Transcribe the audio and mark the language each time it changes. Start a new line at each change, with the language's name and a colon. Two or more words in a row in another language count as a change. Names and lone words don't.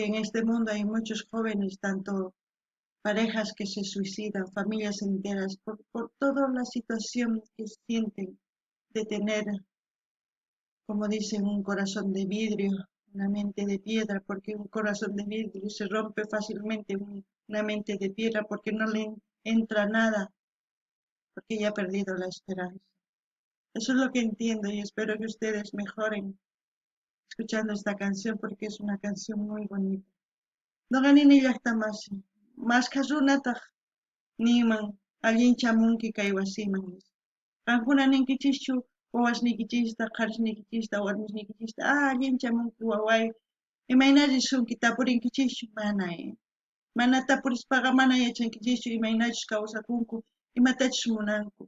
Spanish: en este mundo hay muchos jóvenes, tanto parejas que se suicidan, familias enteras, por toda la situación que sienten de tener, como dicen, un corazón de vidrio, una mente de piedra, porque un corazón de vidrio se rompe fácilmente, una mente de piedra porque no le entra nada, porque ya ha perdido la esperanza. Eso es lo que entiendo y espero que ustedes mejoren escuchando esta canción porque es una canción muy bonita.
Quechua: No ganini llaqtamasi, más kasrunataq niman allinchamunki kay wasiman. Qankuna ninkichischu wawasnikichista, qarisnikichista, warmisnikichista, allinchamunki waway, imaynaris sunki tapurinkichischu mana mana tapurispaqa mana yachankichischu imaynachus kawsakunku, imatachus munanku.